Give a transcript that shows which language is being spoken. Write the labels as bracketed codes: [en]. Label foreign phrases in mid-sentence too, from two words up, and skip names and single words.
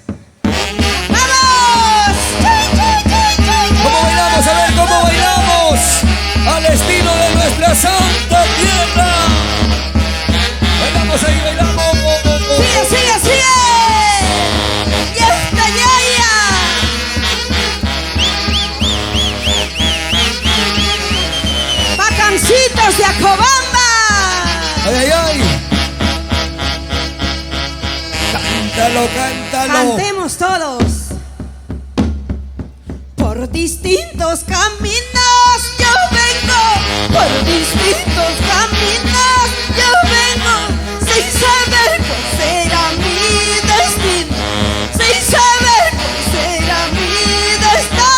[es] ¡Vamos! ¿Cómo bailamos? A ver, ¿cómo bailamos? Al estilo de nuestra santa tierra. Bailamos ahí, bailamos. ¡Sigue, sigue, sigue! ¡Y esta yaya! ¡Bacancitos de Acobamba! ¡Ay, ay, ay! Cántalo, cántalo. Cantemos todos. Por distintos caminos yo vengo, por distintos caminos yo vengo, sin saber cuál será mi destino, sin saber cuál será mi destino.